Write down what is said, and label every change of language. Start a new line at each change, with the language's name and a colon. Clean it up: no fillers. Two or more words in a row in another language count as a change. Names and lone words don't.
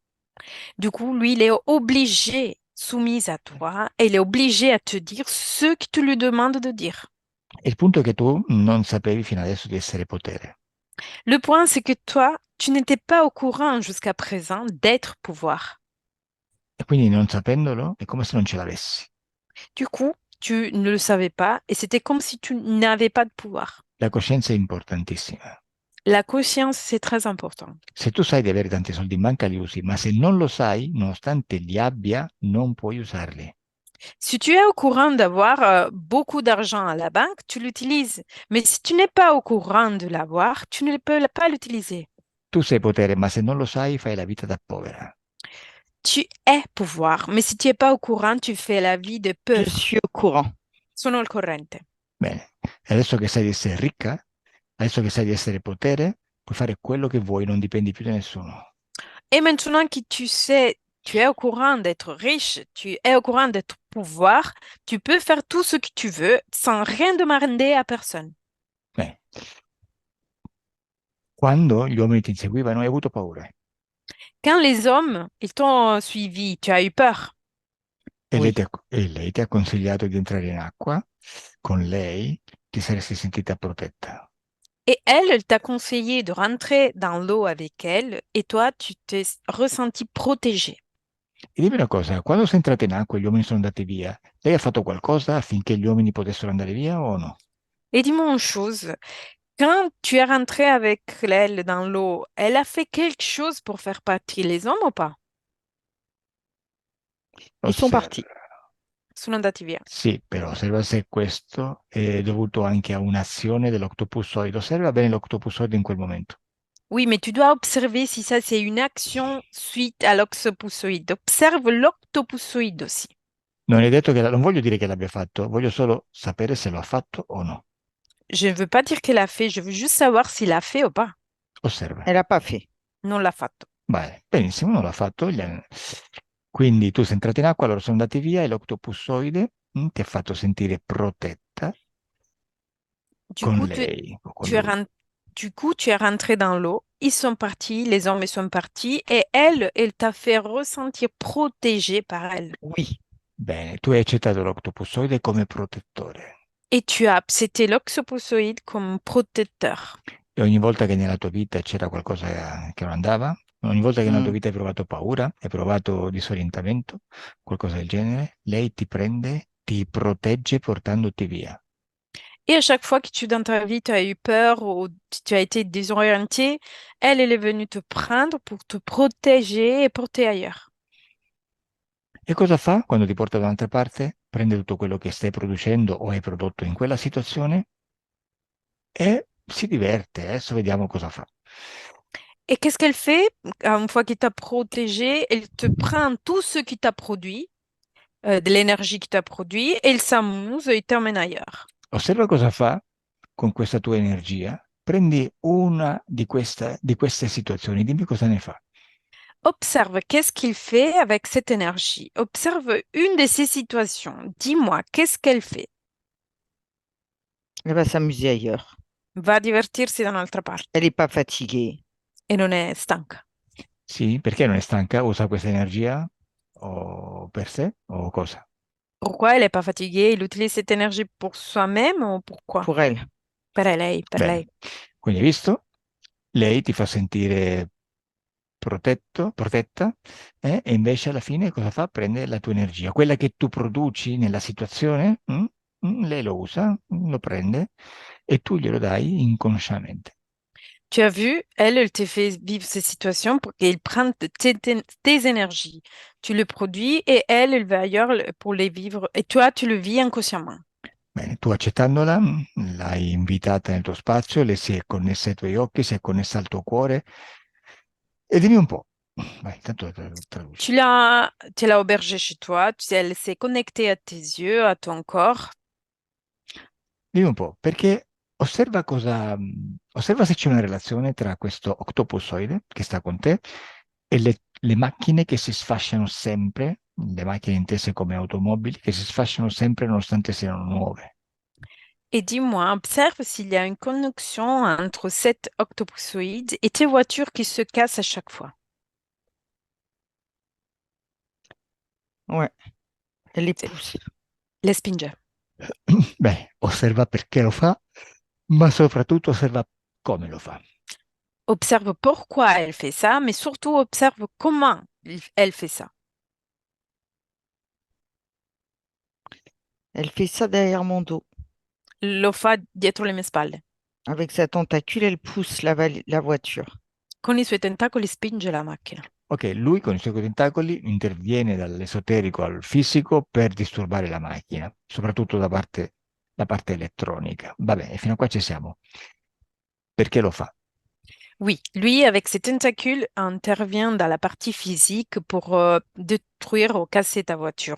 French: Du coup, lui, il est obligé, soumis à toi, et il est obligé à te dire ce que tu lui demandes de dire.
Italian: E il punto è che tu non sapevi fino adesso di essere potere.
French: Le point, c'est que toi, tu n'étais pas au courant jusqu'à présent d'être pouvoir.
Italian: E quindi non sapendolo è come se non ce l'avessi.
French: Du coup, tu ne le savais pas et c'était comme si tu n'avais pas de pouvoir.
Italian: La coscienza è importantissima.
French: La conscience, c'est très important.
Italian: Se tu sai di avere tanti soldi in banca li usi, ma se non lo sai, nonostante li abbia, non puoi usarli.
French: Si tu es au courant d'avoir beaucoup d'argent à la banque, tu l'utilises. Mais si tu n'es pas au courant de l'avoir, tu ne peux pas l'utiliser.
Italian: Tu sei potere, ma se non lo sai, fai la vita da povera.
French: Tu es pouvoir, mais si tu n'es pas au courant, tu fais la vie de Je pauvre. suis au courant.
Italian: Sono al corrente. Bene, e adesso che sai di essere ricca, adesso che sai di essere potere, puoi fare quello che vuoi, non dipendi più da nessuno.
French: Et maintenant que tu sais, tu es au courant d'être riche, tu es au courant d'être pouvoir, tu peux faire tout ce que tu veux sans rien demander à personne.
Italian: Bene. Quando gli uomini ti inseguivano, hai avuto paura.
French: Quand les hommes, ils t'ont suivi, tu as eu peur.
Italian: E
French: Oui.
Italian: lei ti ha consigliato di entrare in acqua, con lei ti saresti sentita protetta.
French: Et elle t'a conseillé de rentrer dans l'eau avec elle et toi, tu t'es ressenti protégé.
Italian: E dimmi una cosa, quando sei entrata in acqua e gli uomini sono andati via, lei ha fatto qualcosa affinché gli uomini potessero andare via o no?
French: Et dis-moi une chose, quand tu es rentré avec elle dans l'eau, elle a fait quelque chose pour faire partir les hommes ou pas? Ils sont
Italian: Osserva.
French: partis.
Italian: Sono andati via. Sì, però osserva se questo è dovuto anche a un'azione dell'octopussoide. Osserva bene l'octopussoide in quel momento.
French: Oui, mais tu dois observer si ça c'est une action suite à l'octopussoïde. Observe l'octopussoïde aussi.
Italian: Non è detto che non voglio dire che l'abbia fatto, voglio solo sapere se lo ha fatto o no.
French: Je ne veux pas dire qu'elle a fait, je veux juste savoir s'il a fait ou pas.
Italian: Osserva.
French: Elle n'a pas fait.
Italian: Non l'ha fatto. Bene, benissimo, non l'ha fatto. Quindi tu sei entrata in acqua, loro sono andati via e l'octopussoide ti ha fatto sentire protetta
French: Du
Italian: con
French: coup,
Italian: lei o con
French: tu es,
Italian: lui.
French: Du coup, tu es rentré dans l'eau, ils sont partis, les hommes sont partis, et elle t'a fait ressentir protégé par elle. Oui,
Italian: Bene, tu hai accettato l'octopussoide come protettore
French: Et tu as accepté l'oxoposoïde comme protecteur.
Italian: e ogni volta che nella tua vita c'era qualcosa che non andava, ogni volta che nella tua mm, vita hai provato paura, hai provato disorientamento, qualcosa del genere, lei ti prende, ti protegge portandoti via.
French: Et à chaque fois que dans ta vie, tu as eu peur ou tu as été désorienté, elle est venue te prendre pour te protéger et porter ailleurs.
Italian: E cosa fa quando ti porta da un'altra parte? Prende tutto quello che stai producendo o hai prodotto in quella situazione e si diverte. Adesso vediamo cosa fa.
French: Et qu'est-ce qu'elle fait? Une fois qu'elle t'a protégé, elle te prend tout ce qui t'a produit, de l'énergie qui t'a produit, et elle s'amuse et t'emmène ailleurs. Osserva cosa fa con questa tua energia. Prendi una di queste situazioni, dimmi cosa ne fa. Observe qu'est-ce qu'il fait avec cette énergie. Observe une de ces situations. Dis-moi, qu'est-ce qu'elle fait? elle va s'amuser ailleurs.
Italian: Va divertirsi da un'altra parte
French: Elle n'est pas fatiguée.
Italian: e non è stanca. Sì, perché non è stanca? Usa questa energia o per sé o cosa?
French: Pourquoi elle n'est pas fatiguée? Elle utilise cette énergie pour soi-même ou pourquoi? Pour elle.
Italian: Per Bene, lei. quindi hai visto? Lei ti fa sentire protetta, e invece alla fine cosa fa? Prende la tua energia, quella che tu produci nella situazione, lei lo usa, lo prende e tu glielo dai inconsciamente.
French: Tu as vu, elle te fait vivre ces situations pour qu'elle prenne tes énergies. Tu le produis et elle va ailleurs pour les vivre. Et toi, tu le vis inconsciemment.
Italian: Bene, tu accettandola, l'hai invitata nel tuo spazio, le si è connessa ai tuoi occhi, si è connessa al tuo cuore. E dimmi un po', vai, tanto traduci.
French: Tu l'as aubergée chez toi, elle s'est connectée à tes yeux, à ton corps.
Italian: Dimmi un po', perché osserva se c'è una relazione tra questo octopussoide che sta con te e le macchine che si sfasciano sempre, le macchine intese come automobili, che si sfasciano sempre nonostante siano nuove.
French: Et dis-moi, observe s'il y a une connexion entre cet octopusoïde et tes voitures qui se cassent à chaque fois. Ouais, elle les C'est pousse. les spingers.
Italian: Beh, osserva perché lo fa, ma soprattutto osserva come lo fa.
French: Observe pourquoi elle fait ça, mais surtout observe comment elle fait ça. Elle fait ça derrière mon dos.
Italian: Lo fa dietro le mie spalle.
French: Avec sa tentacule, elle pousse la voiture.
Italian: Con i suoi tentacoli spinge la macchina. Ok, lui con i suoi tentacoli interviene dall'esoterico al fisico per disturbare la macchina, soprattutto la parte elettronica. Va bene, fino a qua ci siamo. Perché lo fa?
French: Oui, lui, avec ses tentacules, intervient dans la partie physique pour détruire ou casser ta voiture.